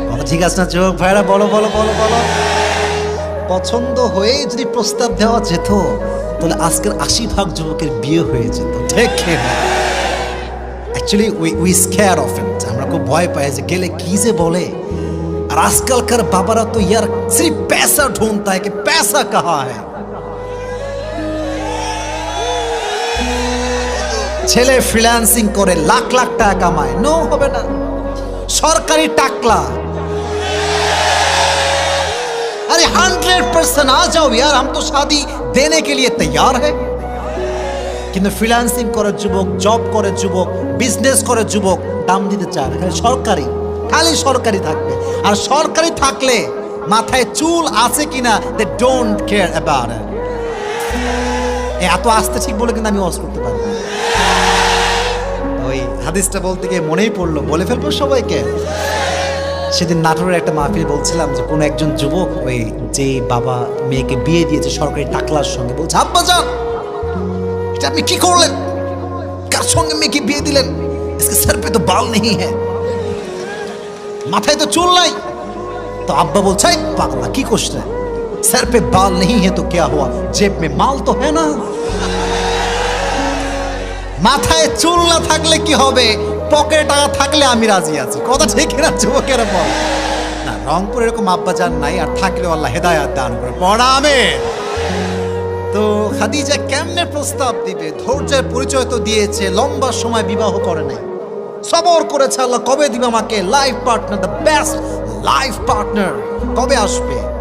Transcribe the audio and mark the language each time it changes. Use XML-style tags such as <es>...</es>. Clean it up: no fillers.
<bn>ঠিক আছে না যুবক ভাইরা? বলো বলো বলো বলো। পছন্দ হয়ে যদি প্রস্তাব দেওয়া যেত তাহলে আজকের 80% যুবকের বিয়ে হয়ে যেত। ঠিক না?</bn> <en>actually we scare of it,</en> <bn>আমরা খুব ভয় পাই যে গেলে কি যে বলে। আর আজকালকার বাবারা তো</bn> <hi>ইয়ার সির্ফ पैसा ढूंढता है कि पैसा कहाँ है।</hi> <bn>ছেলে ফ্রিল্যান্সিং করে লাখ লাখ টাকা কামায়, নো হবে না, সরকারি টাকলা।</bn> <hi>अरे 100% आ जाओ यार, हम तो शादी देने के लिए तैयार है।</hi> <bn>কিন্তু ফ্রিল্যান্সিং করে যুবক, জব করে যুবক, বিজনেস করে যুবক, দাম দিতে চায় না, খালি সরকারি, খালি সরকারি থাকবে। আর সরকারি থাকলে মাথায় চুল আছে কিনা</bn> <en>They don't care about it.</en> <bn>এত আস্তে ঠিক বলে কিন্তু আমি ওয়াজ করতে পারবো না। ওই হাদিসটা বলতে গিয়ে মনেই পড়লো, বলে ফেলবো সবাইকে। সেদিন নাটোরের একটা মাহফিল বলছিলাম যে কোনো একজন যুবক ওই যে বাবা মেয়েকে বিয়ে দিয়েছে সরকারি টাকলার সঙ্গে, বলছে আব্বা যান এটা আপনি কি করলেন, কার সঙ্গে মেয়েকে বিয়ে দিলেন,</bn> <hi>इसके सर पे तो बाल नहीं है,</hi> <bn>মাথায় তো চুল নাই। তো আব্বা বলছে পাগলা কি করছ রে,</bn> <hi>सर पे बाल नहीं है तो क्या हुआ, जेब में माल तो है ना।</hi> <bn>মাথায় চুল না থাকলে কি হবে, পকেটে টাকা থাকলে আমি রাজি আছি। কথা ঠিক না যুবকেরা? বল না, রংপুর এরকম আব্বা জান নাই, আর থাকলেও আল্লাহ হেদায়েত দান করে। পড়া আমিন। তো খাদিজা কেমনে প্রস্তাব দিবে? ধৈর্যের পরিচয় তো দিয়েছে, লম্বা সময় বিবাহ করে নাই, সবর করেছে আল্লাহ কবে দিবে আমাকে life partner, the best life partner কবে আসবে।</bn>